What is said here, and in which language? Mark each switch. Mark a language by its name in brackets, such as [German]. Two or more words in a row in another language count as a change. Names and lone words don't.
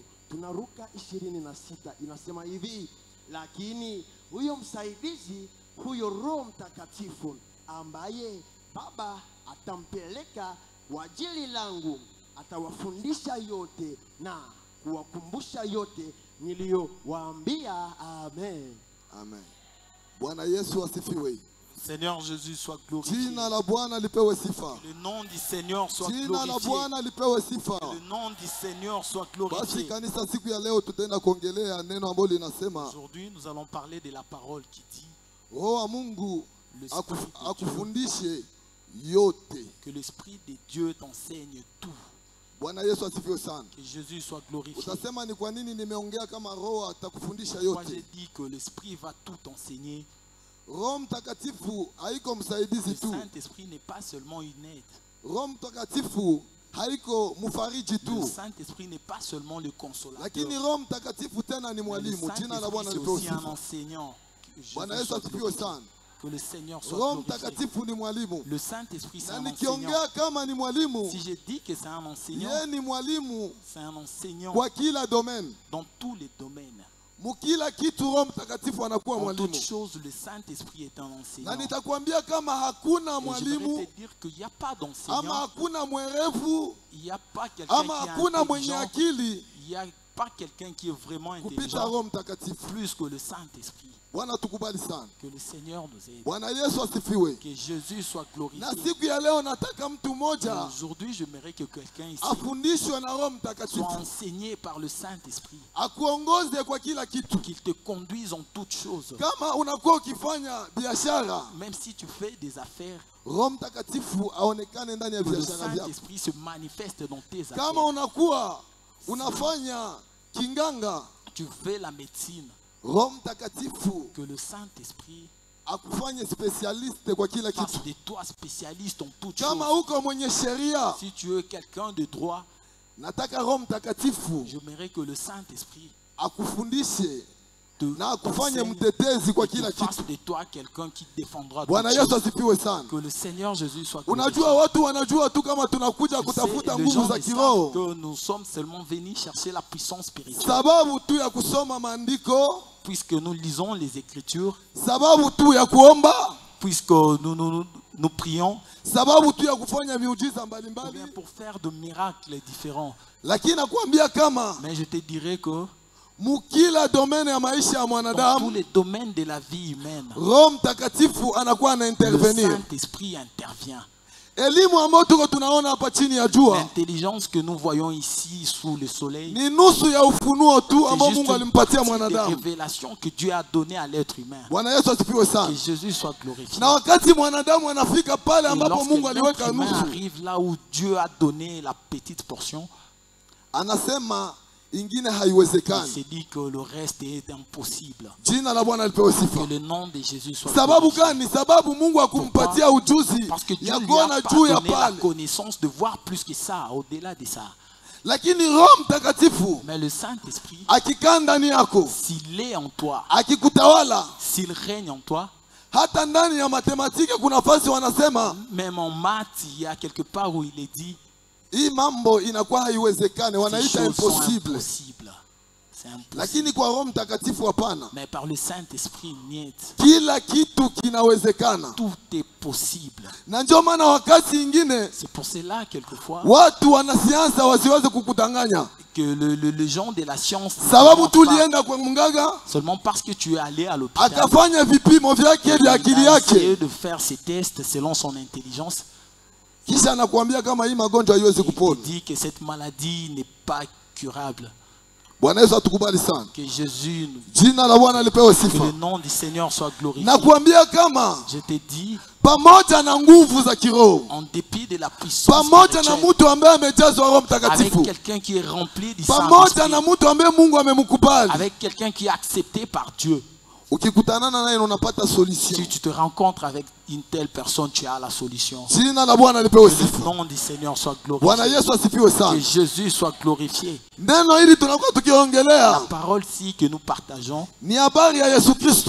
[Swahili] Tunaruka 26, inasema hivi, lakini huyo msaidizi, huyo Roho Mtakatifu, ambaye Baba atampeleka kwa ajili langu, atawafundisha yote na kuwakumbusha yote niliyowaambia. Amen. Amen. Bwana Yesu asifiwe. [French] Seigneur Jésus soit glorifié. [Swahili] Jina la Bwana lipewe sifa. [French] Le nom du Seigneur soit [Swahili] Jina la [French] glorifié. [Swahili] Bwana lipewe sifa. [French] Le nom du Seigneur soit [Swahili] Basi [French] glorifié. [Swahili] kanisa, siku ya leo tutaenda kuongelea neno ambalo linasema [French] Aujourd'hui, nous allons parler de la parole qui dit [Swahili] Roho wa Mungu [French] L'Esprit de Dieu. [Swahili] akufundishe yote. [French] que l'Esprit de Dieu t'enseigne tout. [Swahili] Bwana Yesu asifiwe sana. [French] Que Jésus soit glorifié. [Swahili] Utasema ni kwa nini nimeongea kama Roho atakufundisha [French] Moi, j'ai [Swahili] yote? [French] dit que l'Esprit va tout enseigner. [Swahili] Roho Mtakatifu haiko msaidizi [French] Le [Swahili] tu. [French] Saint-Esprit n'est pas seulement une aide. [Swahili] Roho Mtakatifu haiko mfariji [French] Le [Swahili] tu. [French] Saint-Esprit n'est pas seulement le consolateur. [Swahili] Lakini Roho Mtakatifu tena ni [French] Le [Swahili] mwalimu. Jina la [French] Saint-Esprit, [Swahili] Bwana [French] c'est [Swahili] lipewe [French] aussi un [Swahili] sifa. [French] enseignant. Que Jésus [Swahili] Bwana Yesu [French] soit [Swahili] asifiwe [French] glorifié. [Swahili] sana. [French] Que le Seigneur soit [Swahili] Roho [French] glorifié. [Swahili] Mtakatifu ni mwalimu. [French] Le Saint-Esprit, c'est [Swahili] Na [French] un [Swahili] nikiongea [French] enseignant. [Swahili] kama ni mwalimu, [French] Si j'ai dit que c'est un enseignant, [Swahili] yeye ni mwalimu [French] c'est un enseignant [Swahili] kwa kila domaine. [French] dans tous les domaines. [Swahili] Mukila kitu Roho Mtakatifu anakuwa [French] En [Swahili] mwalimu. [French] toutes choses, le Saint-Esprit est un [Swahili] Na [French] enseignant. [Swahili] nitakwambia kama hakuna [French] Et je [Swahili] mwalimu [French] voudrais te dire qu'il n'y a pas [Swahili] ama [French] d'enseignant, [Swahili] hakuna mwerevu [French] il n'y a pas quelqu'un [Swahili] ama [French] qui est [Swahili] hakuna mwenye [French] intelligent, [Swahili] akili [French] il n'y a pas quelqu'un qui est vraiment [Swahili] kupita [French] intelligent [Swahili] Roho Mtakatifu. [French] plus que le Saint-Esprit. [Swahili] Bwana tukubali sana. [French] Que le Seigneur nous aide. [Swahili] Bwana Yesu asifiwe. [French] Que Jésus soit [Swahili] Na [French] glorifié. [Swahili] siku ya leo nataka mtu [French] Et [Swahili] mmoja [French] aujourd'hui, j'aimerais que quelqu'un ici [Swahili] afundishwe na Roho [French] soit [Swahili] Mtakatifu, [French] enseigné par le Saint-Esprit, [Swahili] akuongoze kwa kila kitu. [French] qu'il te conduise en toutes choses. [Swahili] Kama unakuwa ukifanya biashara, [French] Même si tu fais des affaires, [Swahili] Roho Mtakatifu aonekane ndani ya [French] que le [Swahili] biashara vyako. [French] Saint-Esprit se manifeste dans tes [Swahili] Kama [French] affaires. [Swahili] unakuwa unafanya kinganga, [French] Tu fais la médecine, [Swahili] Roho Mtakatifu [French] que le Saint-Esprit [Swahili] akufanye specialiste kwa kila [French] fasse [Swahili] kitu. [French] de toi spécialiste en toutes [Swahili] Kama [French] choses. [Swahili] uko mwenye sheria, [French] Si tu es quelqu'un de droit, [Swahili] nataka Roho Mtakatifu [French] j'aimerais que le Saint-Esprit [Swahili] akufundishe [French] te [Swahili] na akufanye [French] enseigne [Swahili] mtetezi kwa [French] et [Swahili] kila [French] qu'il fasse [Swahili] kitu. [French] de toi quelqu'un qui défendra toutes [Swahili] Bwana Yesu [French] choses. [Swahili] asifiwe sana. [French] Que le Seigneur Jésus soit [Swahili] Unajua [French] glorifié. [Swahili] watu wanajua tu kama tunakuja [French] Tu sais, [Swahili] kutafuta [French] les [Swahili] nguvu [French] gens [Swahili] za [French] ne savent [Swahili] kiroho, [French] que nous sommes seulement venus chercher la puissance spirituelle. [Swahili] sababu tu ya kusoma maandiko, [French] Puisque nous lisons les Écritures, [Swahili] sababu tu ya kuomba, [French] puisque nous prions, [Swahili] sababu tu ya kufanya miujiza [French] ou [Swahili] mbalimbali. [French] bien pour faire de miracles différents. [Swahili] Lakini nakwambia kama [French] Mais je te dirais que [Swahili] mukila domaine ya maisha ya [French] dans tous [Swahili] mwanadamu, [French] les domaines de la vie humaine, [Swahili] Roho Mtakatifu anakuwa [French] le [Swahili] anaintervenir. [French] Saint-Esprit intervient. [Swahili] Elimu ambayo tuko tunaona hapa chini ya jua [French] L'intelligence que nous voyons ici sous le soleil, [Swahili] ni nusu ya ufunuo tu [French] c'est [Swahili] ambao [French] juste [Swahili] Mungu [French] une [Swahili] alimpatia [French] partie des [Swahili] mwanadamu. [French] révélations que Dieu a données à l'être humain. [Swahili] Bwana Yesu asifiwe [French] Que [Swahili] sana. [French] Jésus soit glorifié. [Swahili] Na wakati mwanadamu anafika pale [French] Et [Swahili] ambapo [French] lorsque [Swahili] Mungu [French] l'être [Swahili] aliweka [French] humain [Swahili] nusu, [French] arrive là où Dieu a donné la petite portion, [Swahili] anasema ingine [French] il [Swahili] haiwezekani. [French] s'est dit que le reste est impossible. [Swahili] Jina la Bwana lipewe [French] Que [Swahili] sifa. [French] le nom de Jésus soit [Swahili] Sababu [French] glorifié. [Swahili] gani? Sababu Mungu akumpatia ujuzi [French] Parce que Dieu [Swahili] ya [French] lui [Swahili] kuona [French] a [Swahili] juu ya [French] donné la [Swahili] pale, [French] connaissance de voir plus que ça, au-delà de ça. [Swahili] lakini Roho Mtakatifu [French] Mais le Saint-Esprit, [Swahili] akikaa ndani yako, [French] s'il est en toi, [Swahili] akikutawala, [French] s'il règne en toi, [Swahili] hata ndani ya matematiki kuna fasi wanasema [French] même en maths, il y a quelque part où il est dit [Swahili] hii mambo inakuwa haiwezekani, [French] ces [Swahili] wanaita [French] choses sont [Swahili] impossible. [French] impossibles. C'est impossible. [Swahili] Lakini kwa Roho Mtakatifu hapana, [French] Mais par le Saint-Esprit, niet. [Swahili] kila kitu kinawezekana. [French] Tout est possible. [Swahili] Na ndio maana wakati ingine [French] C'est pour cela, quelquefois, [Swahili] watu wanasayansa wasiweze kukudanganya, [French] que le gens de la science, [Swahili] sababu [French] ne [Swahili] tu [French] mentent pas [Swahili] ulienda kwa mganga [French] seulement parce que tu es allé à l'hôpital, [Swahili] akafanya vipimo vyake vya akili [French] il a essayé [Swahili] yake, [French] de faire ses tests selon son intelligence. [Swahili] kisha anakuambia kama hii magonjwa haiwezi [French] Il [Swahili] kupona. [French] dit que cette maladie n'est pas curable. [Swahili] Bwana Yesu atukubali sana. [French] Que Jésus, [Swahili] Jina la Bwana lipewe [French] que [Swahili] sifa. [French] le nom du Seigneur soit glorifié. [Swahili] Nakuambia kama [French] Je te dis, [Swahili] pamoja na nguvu za kiroho, [French] en dépit de la puissance [Swahili] pamoja na [French] spirituelle, [Swahili] mtu ambaye amejazwa Roho [French] avec [Swahili] Mtakatifu, [French] quelqu'un qui est rempli du [Swahili] pamoja na [French] Saint-Esprit, [Swahili] mtu ambaye Mungu amemkubali, [French] avec quelqu'un qui est accepté par Dieu, [Swahili] ukikutanana naye unapata solution. [French] si tu te rencontres avec une telle personne, tu as la solution. [Swahili] Jina la Bwana lipewe [French] Que [Swahili] sifa. [French] le nom du Seigneur soit [Swahili] Bwana [French] glorifié. [Swahili] Yesu asifiwe [French] Que [Swahili] sana. [French] Jésus soit glorifié. [Swahili] Neno hili tunakuwa [French] La [Swahili] tukiongelea [French] parole-ci que nous partageons, [Swahili] ni habari ya Yesu Kristo.